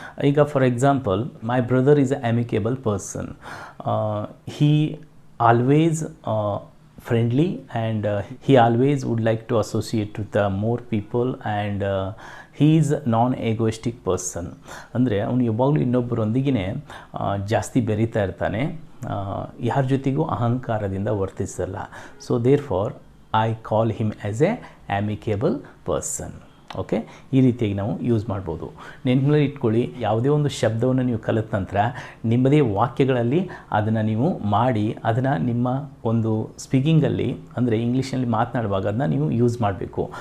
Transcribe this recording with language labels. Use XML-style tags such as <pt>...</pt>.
<kn>ಈಗ</kn> <en>For example, my brother is a amicable person. He always friendly and he always would like to associate with more people and he is non-egoistic person.</en> <kn>ಅಂದರೆ ಅವನು ಯಾವಾಗಲೂ ಇನ್ನೊಬ್ಬರೊಂದಿಗೆ ಜಾಸ್ತಿ ಬೆರೀತಾ ಇರ್ತಾನೆ, ಯಾರ ಜೊತೆಗೂ ಅಹಂಕಾರದಿಂದ ವರ್ತಿಸಲ್ಲ.</kn> <en>So therefore I call him as a amicable person.</en> <kn>Okay, ಈ ರೀತಿಯಾಗಿ ನಾವು ಯೂಸ್ ಮಾಡ್ಬೋದು. ನೆನಪಿನಲ್ಲಿ ಇಟ್ಕೊಳ್ಳಿ, ಯಾವುದೇ ಒಂದು ಶಬ್ದವನ್ನು ನೀವು ಕಲಿತ ನಂತರ ನಿಮ್ಮದೇ ವಾಕ್ಯಗಳಲ್ಲಿ ಅದನ್ನು ನೀವು ಮಾಡಿ ಅದನ್ನು ನಿಮ್ಮ ಒಂದು ಸ್ಪೀಕಿಂಗಲ್ಲಿ ಅಂದರೆ ಇಂಗ್ಲೀಷ್ನಲ್ಲಿ ಮಾತನಾಡುವಾಗ ಅದನ್ನ ನೀವು ಯೂಸ್ ಮಾಡಬೇಕು.</kn>